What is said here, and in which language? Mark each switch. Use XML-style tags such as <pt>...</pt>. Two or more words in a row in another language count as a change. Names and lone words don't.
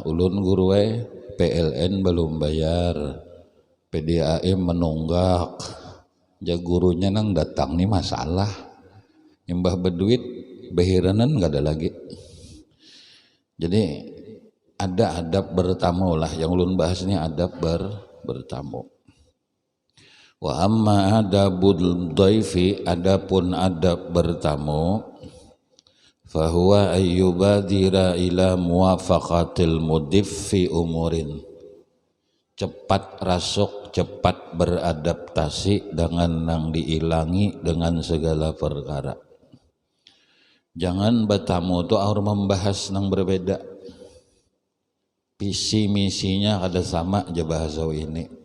<bjn>Ulun guru PLN belum bayar, PDAM menunggak. Ja gurunya nang datang nih masalah. Imbah berduit behiranan gak ada lagi. Jadi ada adab bertamu lah, yang ulun bahas ini adab bertamu.</bjn> <ar>وأما أدب الضيف,</ar> <bjn>adapun adab bertamu,</bjn> <ar>فهو أن يبادر إلى موافقة المضيف في أمور.</ar> <bjn>Cepat rasuk, cepat beradaptasi dengan nang diilangi dengan segala perkara. Jangan bertamu itu harus membahas nang berbeda. Visi misinya ada sama aja bahasa ini.</bjn>